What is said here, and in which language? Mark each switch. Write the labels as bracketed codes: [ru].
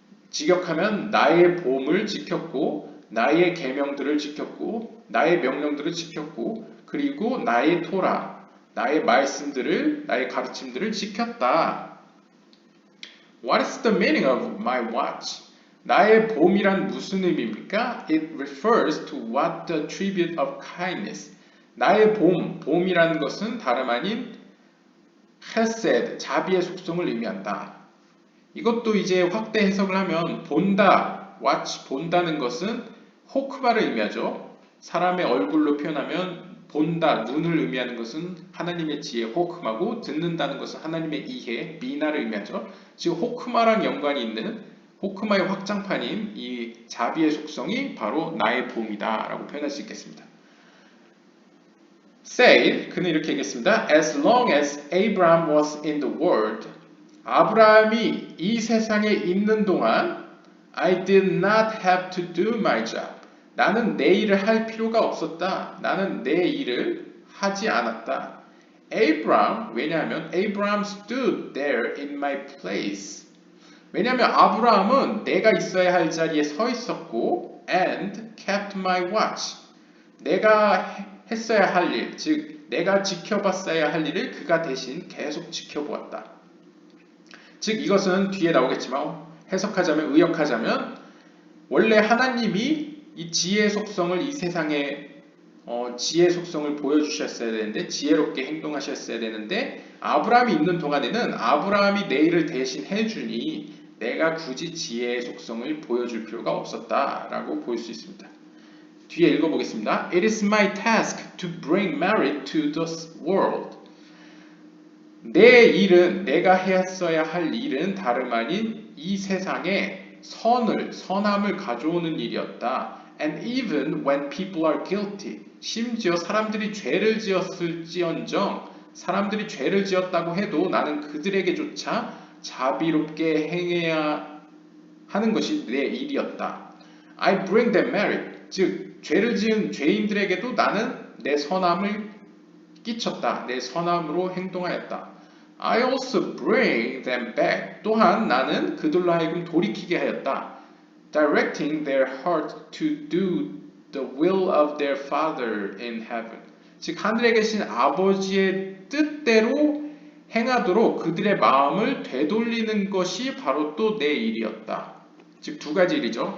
[ko] 직역하면 나의 봄을 지켰고 나의 계명들을 지켰고 나의 명령들을 지켰고 그리고 나의 토라, 나의 말씀들을, 나의 가르침들을 지켰다. [en] What is the meaning of my watch? [ko] 나의 봄이란 무슨 의미입니까? [en] It refers to what the tribute of kindness. [ko] 나의 봄이라는 것은 다름 아닌 헤세드, 자비의 속성을 의미한다. 이것도 이제 확대 해석을 하면 본다, watch, 본다는 것은 호크마를 의미하죠. 사람의 얼굴로 표현하면 본다, 눈을 의미하는 것은 하나님의 지혜, 호크마고 듣는다는 것은 하나님의 이해, 미나를 의미하죠. 즉 호크마랑 연관이 있는 호크마의 확장판인 이 자비의 속성이 바로 나의 봄이다 라고 표현할 수 있겠습니다. [en] Say, [ko] 그는 이렇게 얘기했습니다. [en] As long as Abraham was in the world, [ko] 아브라함이 이 세상에 있는 동안 [en] I did not have to do my job. [ko] 나는 내 일을 할 필요가 없었다. 나는 내 일을 하지 않았다. [en] Abraham, [ko] 왜냐하면 [en] Abraham stood there in my place. [ko] 왜냐하면 아브라함은 내가 있어야 할 자리에 서 있었고 [en] and kept my watch. [ko] 내가 했어야 할 일, 즉 내가 지켜봤어야 할 일을 그가 대신 계속 지켜보았다. 즉 이것은 뒤에 나오겠지만 해석하자면 의역하자면 원래 하나님이 이 지혜의 속성을 이 세상에 지혜의 속성을 보여주셨어야 되는데 지혜롭게 행동하셨어야 되는데 아브라함이 있는 동안에는 아브라함이 내 일을 대신 해주니 내가 굳이 지혜의 속성을 보여줄 필요가 없었다라고 볼 수 있습니다. 뒤에 읽어보겠습니다. [en] It is my task to bring merit to this world. [ko] 내 일은 내가 했어야 할 일은 다름 아닌 이 세상에 선함을 가져오는 일이었다. [en] And even when people are guilty, [ko] 심지어 사람들이 죄를 지었을지언정 사람들이 죄를 지었다고 해도 나는 그들에게조차 자비롭게 행해야 하는 것이 내 일이었다. [en] I bring them merit. [ko] 즉 죄를 지은 죄인들에게도 나는 내 선함을 끼쳤다. 내 선함으로 행동하였다. [en] I also bring them back. [ko] 또한 나는 그들로 하여금 돌이키게 하였다. [en] Directing their heart to do the will of their Father in heaven. [ko] 즉 하늘에 계신 아버지의 뜻대로 행하도록 그들의 마음을 되돌리는 것이 바로 또 내 일이었다. 즉 두 가지 일이죠.